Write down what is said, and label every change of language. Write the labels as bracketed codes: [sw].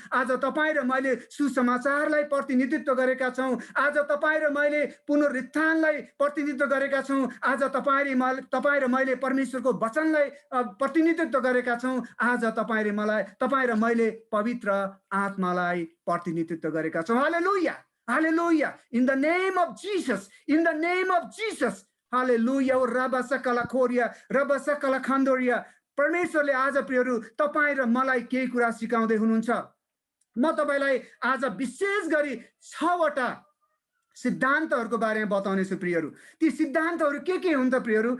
[ne] आज तपाईँ र मैले सुसमाचारलाई प्रतिनिधित्व गरेका छौं। आज तपाईँ र मैले पुनरुत्थानलाई प्रतिनिधित्व गरेका छौं। आज तपाईँ र मैले परमेश्वरको वचनलाई प्रतिनिधित्व गरेका छौं। आज तपाईँ र मैले पवित्र आत्मालाई प्रतिनिधित्व गरेका छौं। हालेलुया, हालेलुया। [en] In the name of Jesus, in the name of Jesus. [ne] हालेलुया। रबसकला खोरिया, रबसकला खण्डोरिया। परमेश्वरले आज प्रियहरू तपाईँ र मलाई केही कुरा सिकाउँदै हुनुहुन्छ। म तपाईलाई आज विशेष गरी 6 वटा सिद्धान्तहरूको बारेमा बताउने छु प्रियहरू। ती सिद्धान्तहरू के हुन् त प्रियहरू?